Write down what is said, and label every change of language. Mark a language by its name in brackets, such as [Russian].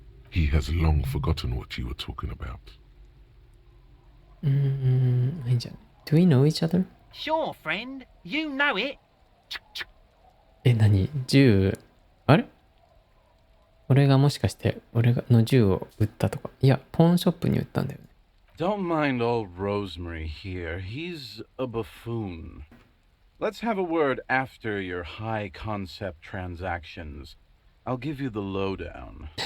[English] He has long forgotten what you were talking about. [Japanese] いいんじゃない [English] Do we know each other? Sure, friend. You know it. [Japanese] 何銃あれ俺がもしかして俺の銃を売ったとかいやポーンショップに売ったんだよね [English] Don't mind old Rosemary here. He's a buffoon. Let's have a word after your high concept transactions. I'll give you the lowdown.